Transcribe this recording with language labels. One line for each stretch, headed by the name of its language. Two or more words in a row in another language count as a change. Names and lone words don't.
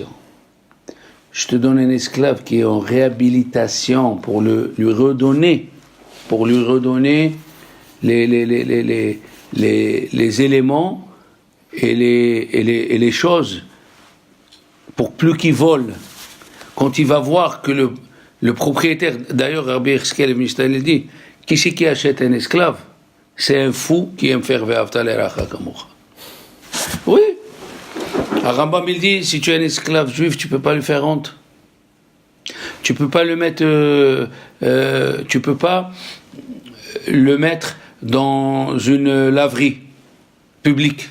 French: Je te donne un esclave qui est en réhabilitation pour lui redonner les éléments et les choses pour plus qu'il vole. Quand il va voir que le propriétaire, d'ailleurs Rabbi Yecheskel il dit, qui c'est qui achète un esclave? C'est un fou qui aime faire
Hebrew: ואהבת לרעך כמוך.
French: Oui. Rambam il dit, si tu es un esclave juif, tu peux pas lui faire honte. Tu peux pas le mettre, dans une laverie publique.